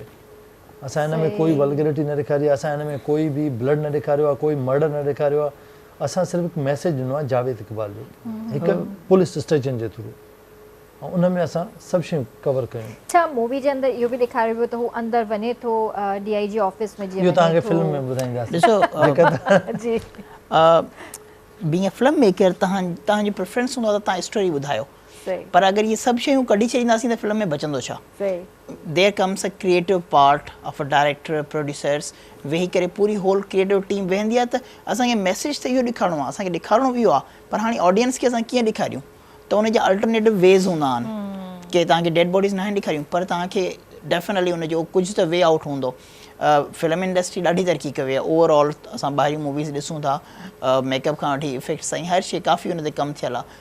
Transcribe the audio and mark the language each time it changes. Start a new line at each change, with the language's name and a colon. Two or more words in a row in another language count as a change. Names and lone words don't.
Sindhi: असां हिन में कोई वल्गैरिटी न ॾेखारी आहे, असां हिन में कोई बि ब्लड न ॾेखारियो आहे, कोई मर्डर न ॾेखारियो आहे। असां सिर्फ़ु हिकु मैसेज ॾिनो आहे जावेद इक़बाल जो, हिकु
English: police station
Sindhi: जे थ्रू, ऐं उन में असां सभु शयूं कवर कयूं। अच्छा, मूवी जे अंदरि इहो बि ॾेखारियो वियो त हू अंदरि वञे थो DIG ऑफिस में, इहो तव्हांखे फिल्म में ॿुधाईंदासीं। ॾिसो जी,
English: being a film maker
Sindhi: तव्हांजी प्रेफरेंस हूंदो आहे त तव्हां स्टोरी ॿुधायो, पर अगर ये सब शयूं कढी छॾींदासीं त फिल्म में बचंदो छा?
English: there comes a creative part of a director, producers,
Sindhi: वेही करे पूरी
English: whole creative team
Sindhi: वेहंदी आहे त असांखे मैसेज त इहो ॾेखारिणो आहे, असांखे ॾेखारिणो बि इहो आहे, पर हाणे ऑडियंस खे असां कीअं ॾेखारियूं? त उन जा
English: alternative ways
Sindhi: हूंदा आहिनि कि तव्हांखे
English: dead bodies
Sindhi: न ॾेखारियूं, पर तव्हांखे डेफिनेटली उनजो कुझु त
English: way out
Sindhi: हूंदो।
English: film industry
Sindhi: ॾाढी तरक़ी कई आहे ओवरऑल, असां ॿाहिरी मूवीज़ ॾिसूं था, मेकअप खां वठी इफेक्ट्स ताईं हर शइ काफ़ी हुन ते कमु थियल आहे।